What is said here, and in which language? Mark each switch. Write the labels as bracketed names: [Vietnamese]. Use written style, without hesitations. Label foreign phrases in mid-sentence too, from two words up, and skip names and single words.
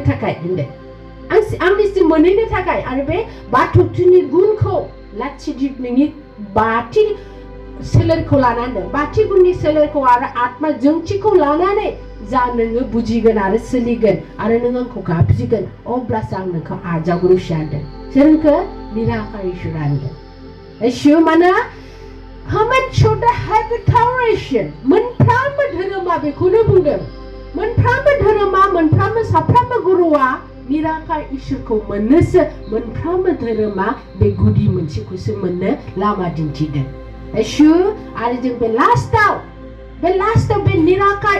[Bodo] थाखाय होनदों आंनिसिम मोनहैनो थाखाय आरो बे बाथौनि गुनखौ लाथिदिब नोंनि बाथि सोलेरखौ लानानै बाथि गुननि सोलेरखौ आरो आत्मा जोंथिखौ लानानै जा नोङो बुजिगोन आरो सोलिगोन आरो नों आंखौ गाबज्रिगोन अब्लासो आं नोंखौ आजावग्रोसो होनदों सोरखौ निराकार इसोरा होनदों इसोर माने [English] Human should have a toleration. [Bodo] मोनफ्रोमबो धोरोमा बेखौनो बुंदों मोनफ्रोमबो धोरोमा मोनफ्रोमबो साफ्रोमबो गुरुआ निराकार इसोरखौ मोननोसो मोनफ्रोमबो धोरोमा बे गुदि मोनसेखौसो मोननो लामा दिन्थिदों इसोर आरो जों बे लास्टाव बे निराकार